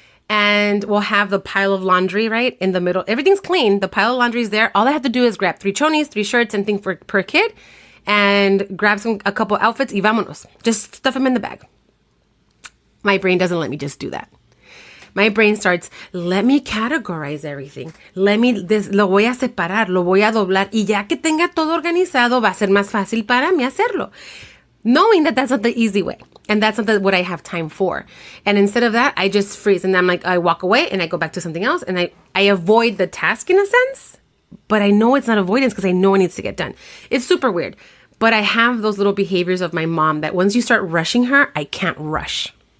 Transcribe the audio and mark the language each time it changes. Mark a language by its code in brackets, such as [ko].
[en] And we'll have the pile of laundry right in the middle. Everything's clean. The pile of laundry is there. All I have to do is grab 3 chonies, 3 shirts, and thing per kid, and grab a couple outfits y vámonos. Just stuff them in the bag. My brain doesn't let me just do that. My brain starts, let me categorize everything. [es] Lo voy a separar, lo voy a doblar. Y ya que tenga todo organizado, va a ser más fácil para mí hacerlo. [en] Knowing that that's not the easy way. And that's not what I have time for. And instead of that, I just freeze. And I'm like, I walk away and I go back to something else. And I avoid the task in a sense. But I know it's not avoidance because I know it needs to get done. It's super weird. But I have those little behaviors of my mom that once you start rushing her, I can't rush.